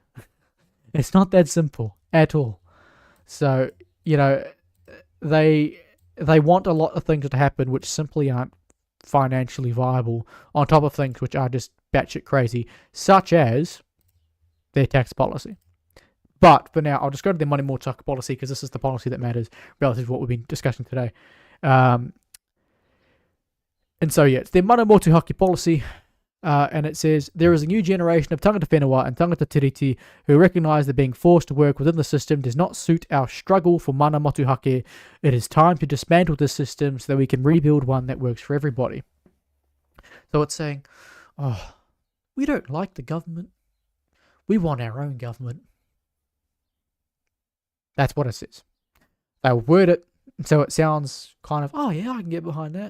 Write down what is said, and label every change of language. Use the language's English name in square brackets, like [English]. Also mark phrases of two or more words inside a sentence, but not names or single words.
[English] It's not that simple at all. So, they want a lot of things to happen which simply aren't financially viable, on top of things which are just batshit crazy, such as their tax policy. But for now, I'll just go to their money more talk policy because this is the policy that matters relative to what we've been discussing today. And so, it's their [Māori] mana motu haki [English] policy. And it says, there is a new generation of [Māori] tangata whenua [English] and [Māori] tangata tiriti [English] who recognise that being forced to work within the system does not suit our struggle for [Māori] mana motu hake. [English] It is time to dismantle this system so that we can rebuild one that works for everybody. So it's saying, we don't like the government. We want our own government. That's what it says. They'll word it so it sounds kind of, I can get behind that.